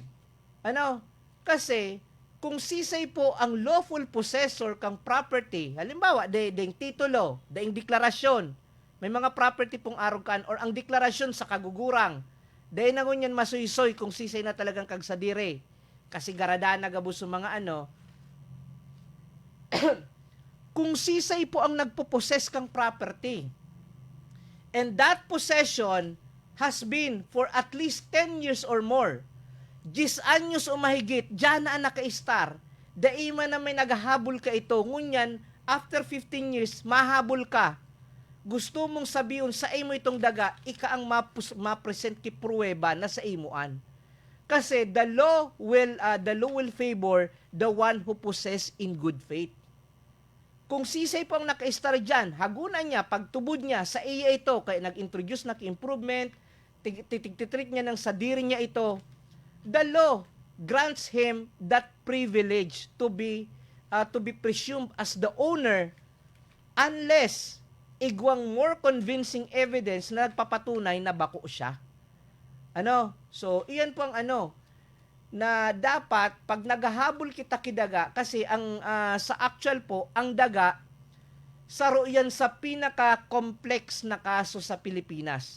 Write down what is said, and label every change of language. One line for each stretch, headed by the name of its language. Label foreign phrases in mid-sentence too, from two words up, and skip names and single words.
Bikol: Kasi, kung sisay po ang lawful possessor kang property, halimbawa, daing titulo, daing deklarasyon, may mga property pong arugan or ang deklarasyon sa kagugurang, daing nangunyan masuysoy kung sisay na talagang kagsadire. Kasi garada na gabos mga kung sisay po ang nagpo-possess kang property,
English: and that possession has been for at least 10 years or more,
Bikol: 10 anyos o mahigit, dyan na naka-star, daima na may naghahabol ka ito, ngunyan,
English: after 15 years,
Bikol: mahabol ka. Gusto mong sabihin sa imo itong daga, ika ang ma-present ki pruweba na sa imuan.
English: Kasi the law will favor the one who possess in good faith.
Bikol: Kung sisay po ang naka-star dyan, hagunan niya, pagtubod niya sa iya ito, kaya nag-introduce na ki-improvement, titreat niya ng sadiri niya ito,
English: the law grants him that privilege to be presumed as the owner unless igwang more convincing evidence
Bikol: na nagpapatunay na bako siya. So, iyan po ang na dapat pag naghahabol kita kidaga, kasi ang sa actual po, ang daga saro yan sa pinaka-complex na kaso sa Pilipinas.